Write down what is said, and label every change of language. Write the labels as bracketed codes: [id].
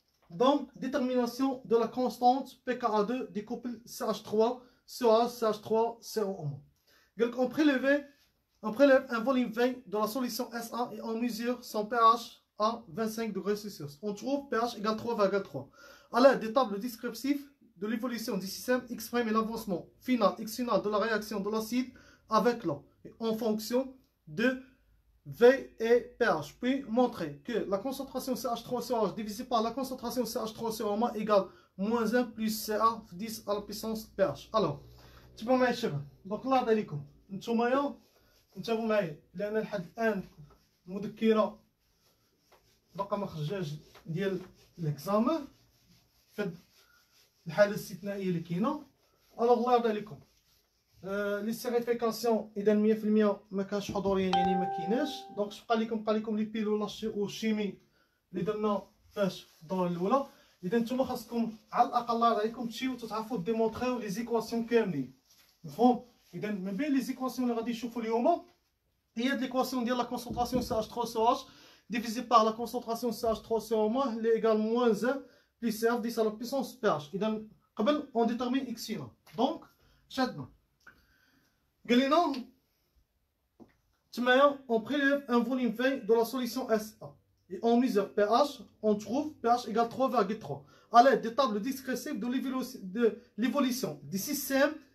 [fr] donc détermination de la constante pKa2 du couple CH3 COH CH3 COO donc on prélève un volume 20 dans la solution SA et on mesure son pH à 25 degrés Celsius. On trouve pH égale 3,3. À l'aide des tables descriptives de l'évolution du système, exprimer l'avancement final x final de la réaction de l'acide avec l'eau en fonction de V et pH. Puis montrer que la concentration CH3COH divisée par la concentration CH3COH égale moins 1 plus Ca 10 à la puissance pH. Alors, tu peux m'aider شباب. Donc là عليكم. [ar] نتوما انتبهوا معايا لان لحد الان مذكره باقا ما خرجاش ديال ليكزامان في الحاله الاستثنائيه اللي كاينه الوغ الله يرضي عليكم لي سيريفيكاسيون اذا 100% ما كانش حضوريا يعني ما كايناش دونك بقى لكم لي بيل ولا الشيمي اللي درنا فاش في الدوره الاولى اذا نتوما خاصكم على الاقل الله يرضي عليكم تمشيو وتعرفوا ديمونطريو لي زيكواسيون كاملين مفهوم اذا من بين لي زيكواسيون اللي غادي نشوفوا اليوم هي ليكواسيون ديال لا كونسونطراسيون CH3COH divisé par la concentration CH3COH اللي égale moins 1 plus CF 10 à la puissance pH. إذا قبل on détermine X هنا. [fr] donc شدنا قال لنا تمايا on prélève un volume 20 de la solution SA et on mesure pH, on trouve pH égale 3,3 à l'aide des tables descriptives de l'évolution du système.